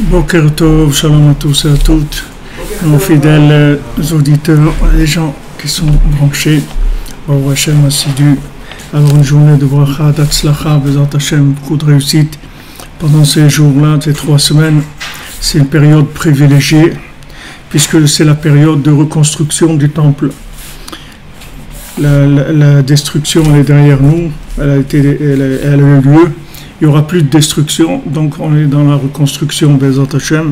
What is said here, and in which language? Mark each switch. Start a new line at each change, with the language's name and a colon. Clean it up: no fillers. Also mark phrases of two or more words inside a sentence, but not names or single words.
Hebrew: בוקר טוב,
French: shalom à tous et à toutes, nos fidèles auditeurs, les gens qui sont branchés,
Hebrew: ברוך השם
French: assidus, avoir une journée de bracha, d'atzlacha,
Hebrew: בעזרת השם,
French: beaucoup de réussite pendant ces jours-là, ces 3 semaines. C'est une période privilégiée, puisque c'est la période de reconstruction du temple. La destruction elle est derrière nous, elle a eu lieu. Il n'y aura plus de destruction, donc on est dans la reconstruction
Hebrew: בעזרת השם.